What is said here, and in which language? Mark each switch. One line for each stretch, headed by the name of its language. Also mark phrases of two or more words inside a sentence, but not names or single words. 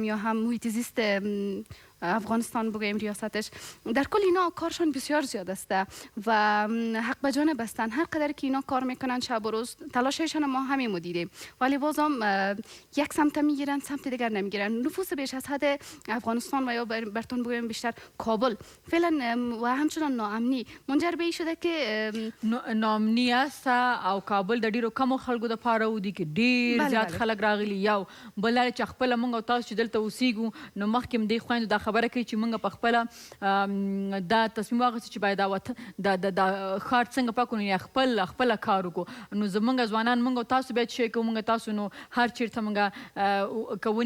Persian: یا هم محیط زیست افغانستان بگوییم ریاستش در کل اینا کارشان بسیار زیاد است و حق به جانب هستند هر قدر که اینا کار میکنن شب و روز تلاششان ما همین دیدیم ولی بازم یک سمت میگیرن سمت دیگر نمیگیرن نفوس بیش از حد افغانستان و یا برتون بگوییم بیشتر کابل فعلا و همچنان ناامنی منجر به این شده که ناامنی است
Pashto: او کابل د د ډیرو کمو خلکو د پاره ودي کې ډیر زیات خلک راغلي یو بل چې خپل مونږ او تاسو چې دلته اوسېږو نو مخکې دې خویندو دا خبره کوي چې مونږ په خپله دا تصمیم واخیستو چې باید دا ښار څنګه پاک کړو یا خپله کار وکړو نو زمونږ ځوانان مونږ او تاسو باید شی کوو مونږ تاسو نو هر چېرته مونږ که